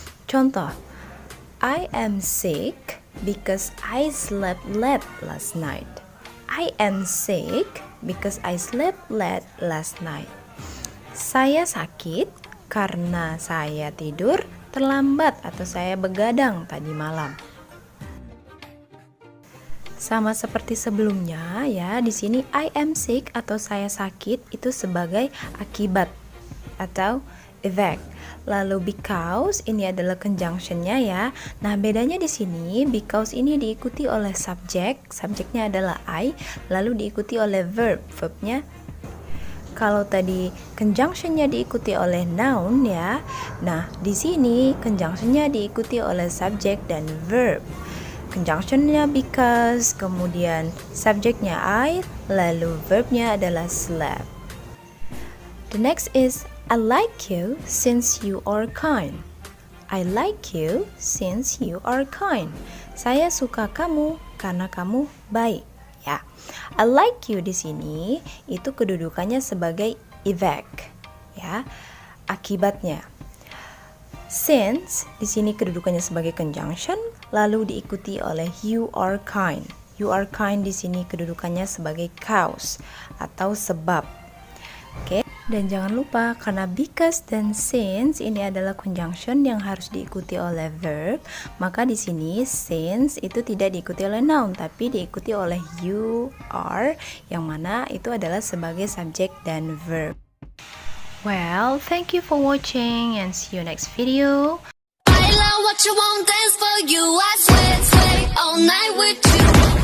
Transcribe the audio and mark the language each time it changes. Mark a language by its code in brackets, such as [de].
[id] Contoh, [en] I am sick because I slept late last night. I am sick because I slept late last night. [id] Saya sakit karena saya tidur terlambat atau saya begadang tadi malam. Sama seperti sebelumnya ya, di sini [en] I am sick [id] atau saya sakit itu sebagai akibat atau effect. Lalu because ini adalah conjunctionnya ya. Nah bedanya di sini because ini diikuti oleh subjek, subjeknya adalah I, lalu diikuti oleh verb, verbnya. Kalau tadi conjunctionnya diikuti oleh noun ya. Nah di sini conjunctionnya diikuti oleh subjek dan verb. Conjunctionnya because, kemudian subjeknya I, lalu verbnya adalah slept. [en] The next is I like you since you are kind. I like you since you are kind. [id] Saya suka kamu karena kamu baik. Ya, [en] I like you [id] di sini itu kedudukannya sebagai effect. Ya, akibatnya. Since di sini kedudukannya sebagai conjunction, lalu diikuti oleh [en] you are kind. You are kind [id] di sini kedudukannya sebagai cause atau sebab. Oke. Dan jangan lupa karena because dan since ini adalah conjunction yang harus diikuti oleh verb, maka di sini since itu tidak diikuti oleh noun tapi diikuti oleh [en] you are [id] yang mana itu adalah sebagai subjek dan verb. [en] Well, thank you for watching and see you next video. I love what you want, dance for you. I sweat all night with you.